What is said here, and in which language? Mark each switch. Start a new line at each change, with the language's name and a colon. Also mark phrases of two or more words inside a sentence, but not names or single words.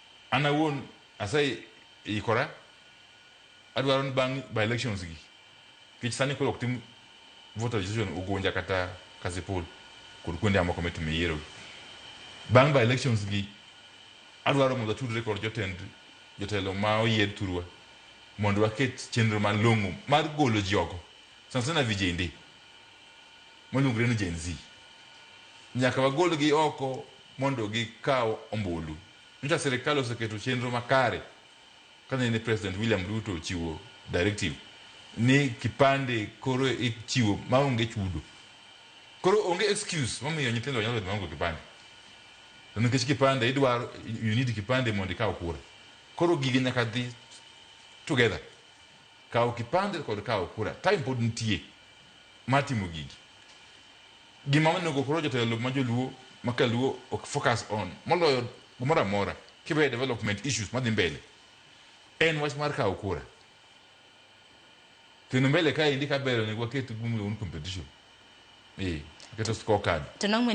Luo (Kenya and Tanzania): ana won asai ikora adwaron bang
English: by elections
Luo (Kenya and Tanzania): gi kich sani ko oktim
English: voter registration
Luo (Kenya and Tanzania): ugonja kata kasipol kod kuonde amoko metime yiero bang
English: by elections
Luo (Kenya and Tanzania): gi adwaro mondo tudre kod jotelo ma oyier turwa mondo waket chenro malong'o mar golo jioko sana vijende molungre ni Gen Z nyaka wagol gi oko mondo gikaw ombulu nita serikali oseketo chenro makare kana ne President William Ruto chiwo directive ni kipande koro ichiwo maonge chudo koro onge excuse mamiyo nyithindo nyalo mango kipande to nikech kipande idwaro
English: you need
Luo (Kenya and Tanzania): kipande mondo ikaw kura koro gige nyaka dhi together kaw kipande kod kaw kura time pod nitie matimo gigi gima manego koro jotelo majoluo makaluo ok
English: focus on
Luo (Kenya and Tanzania): moloyo gumora mora kibe
English: development issues
Luo (Kenya and Tanzania): madhi mbele en wach mar kaw kura tino mbele ka indika bero ni waketu gumlo un competition keto scorecard